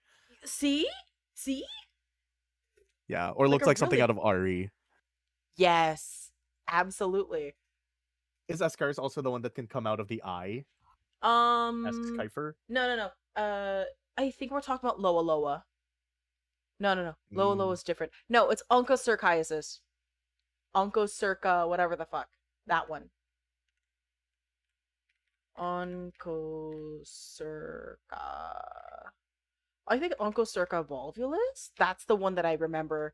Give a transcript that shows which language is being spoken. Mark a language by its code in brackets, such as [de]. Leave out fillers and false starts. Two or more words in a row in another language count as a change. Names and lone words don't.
[en] see, see, Yeah, or like looks a like something really out of RE. yes, absolutely. Is Escar's also the one that can come out of the eye? Asks Um, Kiefer. no, no, no. I think we're talking about Loa Loa. No, no, no. Loa Loa Mm. is different. No, it's Onchocerciasis. Onchocerca, whatever the fuck. That one. Onchocerca. I think Onchocerca volvulus. That's the one that I remember.